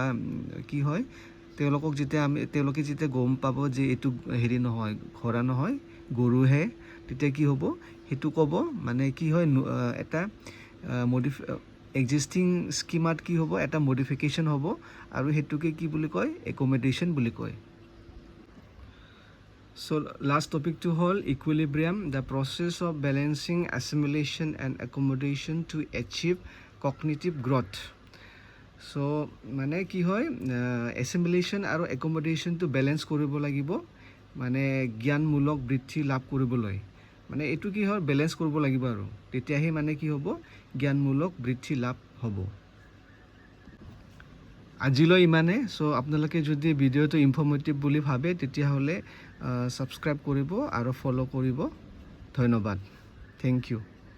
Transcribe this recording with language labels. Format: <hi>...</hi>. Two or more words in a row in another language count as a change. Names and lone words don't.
<as>কি হয় তেওঁলোকে যেতিয়া গম পাব যে এইটো হেৰি নহয় ঘোঁৰা নহয় গৰুহে তেতিয়া কি হ'ব সেইটো ক'ব মানে কি হয় এটা এক্সিষ্টিং স্কিমাত কি হ'ব এটা মডিফিকেশ্যন হ'ব আৰু সেইটোকে কি বুলি কয় accommodation বুলি কয়</as> <en>So last topic to</en> <as>হল</as> <en>equilibrium, the process of balancing assimilation and accommodation to achieve cognitive growth.</en> <as>So মানে কি হয় assimilation আৰু</as> <en>accommodation to balance</en> <as>কৰিব লাগিব মানে জ্ঞানমূলক বৃদ্ধি লাভ কৰিবলৈ মানে এইটো কি হয় বেলেন্স কৰিব লাগিব আৰু তেতিয়াহে মানে কি হ'ব জ্ঞানমূলক বৃদ্ধি লাভ হ'ব আজিলৈ ইমানে চ' আপোনালোকে যদি ভিডিঅ'টো ইনফৰ্মেটিভ বুলি ভাবে তেতিয়াহ'লে ছাবস্ক্ৰাইব কৰিব আৰু ফ'ল' কৰিব ধন্যবাদ</as> <en>thank you</en>